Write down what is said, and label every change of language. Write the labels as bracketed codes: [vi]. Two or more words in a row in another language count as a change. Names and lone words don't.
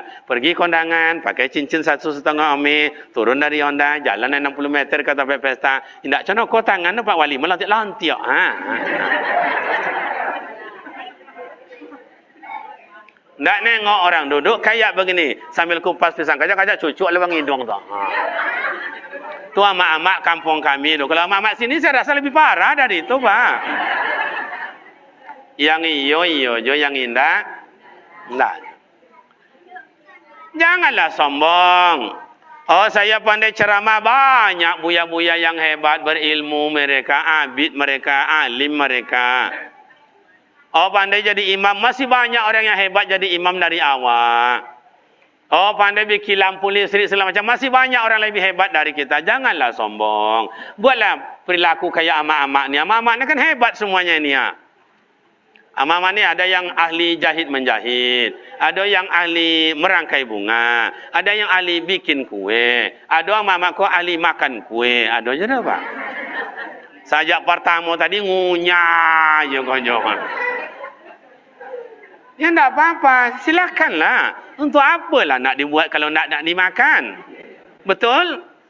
[id] Pergi kondangan, pakai cincin 1,5 ame, turun dari Honda, jalan 60 meter ke tempat pesta. Tidak contoh kau tangan Pak Wali melantik-lantik. Tidak nengok orang duduk kayak begini. Sambil kupas pisang kajak-kajak cucuk lewang hidung tu. Tu amak-amak kampung kami tu. Kalau amak-amak sini saya rasa lebih parah dari itu Pak. [min] Yang iyo jo yang indah enggak. [id] Janganlah sombong. Oh saya pandai ceramah, banyak buya-buya yang hebat berilmu mereka, abid mereka, alim mereka. Oh pandai jadi imam, masih banyak orang yang hebat jadi imam dari awal. Oh pandai bikin lampu listrik segala macam, masih banyak orang lebih hebat dari kita. Janganlah sombong. Buatlah perilaku kayak amak-amak ni. Amak-amak ni kan hebat semuanya ni ya. Amak-amak ni ada yang ahli jahit menjahit, ada yang ahli merangkai bunga, ada yang ahli bikin kue, ada amak-amak ko ahli makan kue, ada je dah Pak. Sajak pertama tadi ngunyah je kau jangan. Ya tak apa-apa, silakanlah. Untuk apalah nak dibuat kalau nak dimakan? Betul?